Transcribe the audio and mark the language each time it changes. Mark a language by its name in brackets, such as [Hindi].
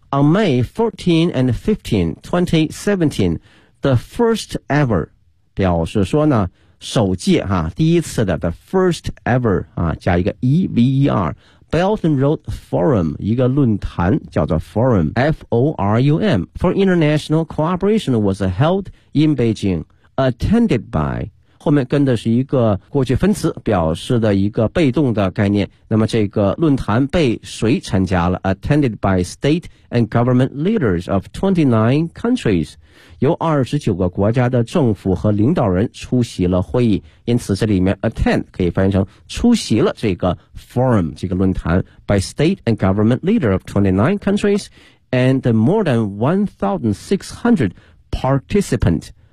[English] On May 14 and 15, 2017 The first ever [Chinese] 表示说呢首届哈、啊，第一次的 [English] The first ever 啊，加一个 E-V-E-R Belt and Road Forum [Chinese] 一个论坛叫做 [English] Forum F-O-R-U-M for International Cooperation was held in Beijing attended by， [Chinese] 后面跟的是一个过去分词表示的一个被动的概念。那么这个论坛被谁参加了 [English] ?Attended by state and government leaders of 29 countries. [Chinese] 由29个国家的政府和领导人出席了会议。因此这里面 [English] attend [Chinese] 可以翻译成出席了这个 [English] forum, [Chinese] 这个论坛 [English] by state and government leaders of 29 countries and more than 1,600 participants.